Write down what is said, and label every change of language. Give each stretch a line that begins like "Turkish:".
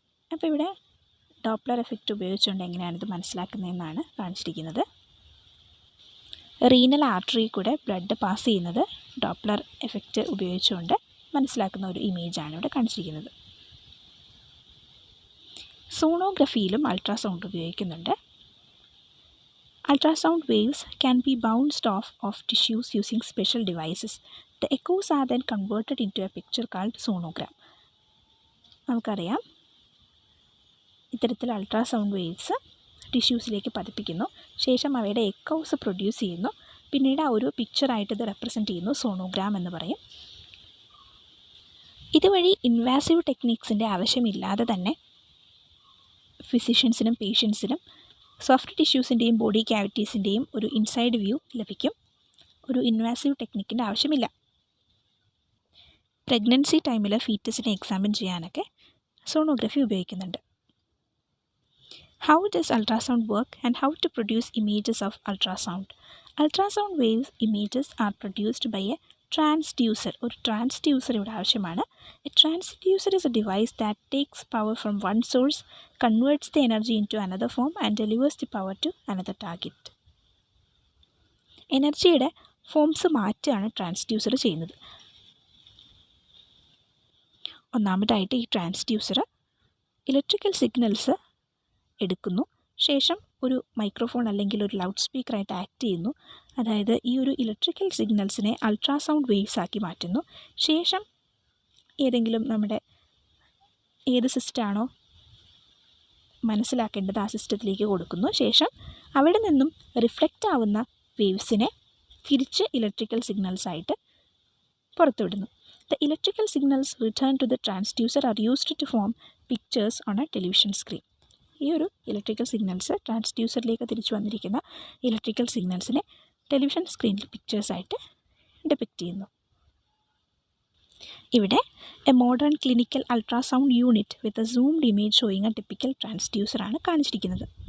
Malayalam: അപ്പോൾ ഇവിടെ Doppler effect ഉപയോഗിച്ചുകൊണ്ട് എങ്ങനെയാണിത് മനസ്സിലാക്കുന്നതെന്നാണ് കാണിച്ചിരിക്കുന്നത്. റീനൽ ആർട്ടറി കൂടെ ബ്ലഡ് പാസ് ചെയ്യുന്നത് ഡോപ്ലർ എഫക്റ്റ് ഉപയോഗിച്ചുകൊണ്ട് മനസ്സിലാക്കുന്ന ഒരു ഇമേജാണ് ഇവിടെ കാണിച്ചിരിക്കുന്നത്. സോണോഗ്രഫിയിലും അൾട്രാസൗണ്ട് ഉപയോഗിക്കുന്നുണ്ട്.
English: Ultrasound waves can be bounced off tissues using special devices. The echoes are then converted into a picture called sonogram.
Malayalam: നമുക്കറിയാം, ഇത്തരത്തിൽ അൾട്രാസൗണ്ട് വേവ്സ് ടിഷ്യൂസിലേക്ക് പതിപ്പിക്കുന്നു, ശേഷം അവയുടെ എക്കോസ് പ്രൊഡ്യൂസ് ചെയ്യുന്നു, പിന്നീട് ആ ഒരു പിക്ചറായിട്ട് ഇത് റെപ്രസെൻറ്റ് ചെയ്യുന്നു, സോണോഗ്രാം എന്ന് പറയും. ഇതുവഴി ഇൻവാസീവ് ടെക്നിക്സിൻ്റെ ആവശ്യമില്ലാതെ തന്നെ ഫിസിഷ്യൻസിനും പേഷ്യൻസിനും സോഫ്റ്റ് ടിഷ്യൂസിൻ്റെയും ബോഡി ക്യാവിറ്റീസിൻ്റെയും ഒരു ഇൻസൈഡ് വ്യൂ ലഭിക്കും. ഒരു ഇൻവാസീവ് ടെക്നിക്കിൻ്റെ ആവശ്യമില്ല. പ്രഗ്നൻസി ടൈമിൽ ഫീറ്റസിനെ എക്സാമിൻ ചെയ്യാനൊക്കെ സോണോഗ്രഫി ഉപയോഗിക്കുന്നുണ്ട്.
English: How does ultrasound work and how to produce images of ultrasound? Ultrasound waves images are produced by a transducer.
Malayalam: ഒരു ട്രാൻസ്ഡ്യൂസർ ഇവിടെ ആവശ്യമാണ്.
English: A transducer is a device that takes power from one source, converts the energy into another form and delivers the power to another target.
Malayalam: എനർജിയുടെ forms മാറ്റുകയാണ് transducer ചെയ്യുന്നത്. ഒന്നാമതായിട്ട് ഈ transducer electrical signals എടുക്കുന്നു, ശേഷം ഒരു മൈക്രോഫോൺ അല്ലെങ്കിൽ ഒരു ലൗഡ് സ്പീക്കറായിട്ട് ആക്ട് ചെയ്യുന്നു. അതായത് ഈ ഒരു ഇലക്ട്രിക്കൽ സിഗ്നൽസിനെ അൾട്രാസൗണ്ട് വേവ്സ് ആക്കി മാറ്റുന്നു. ശേഷം ഏതെങ്കിലും നമ്മുടെ ഏത് സിസ്റ്റമാണോ മനസ്സിലാക്കേണ്ടത് ആ സിസ്റ്റത്തിലേക്ക് കൊടുക്കുന്നു. ശേഷം അവിടെ നിന്നും റിഫ്ലക്റ്റ് ആവുന്ന വേവ്സിനെ തിരിച്ച് electrical സിഗ്നൽസായിട്ട് പുറത്തുവിടുന്നു.
English: The electrical signals returned to the transducer are used to form pictures on a television screen.
Malayalam: ഈ ഒരു ഇലക്ട്രിക്കൽ സിഗ്നൽസ് ട്രാൻസ്ഡ്യൂസറിലേക്ക് തിരിച്ചു വന്നിരിക്കുന്ന ഇലക്ട്രിക്കൽ സിഗ്നൽസിനെ ടെലിവിഷൻ സ്ക്രീനിൽ പിക്ചേഴ്സായിട്ട് ഡെപിക്റ്റ് ചെയ്യുന്നു. ഇവിടെ
English: a modern clinical ultrasound unit with a zoomed image showing a typical ട്രാൻസ്ഡ്യൂസറാണ്
Malayalam: കാണിച്ചിരിക്കുന്നത്.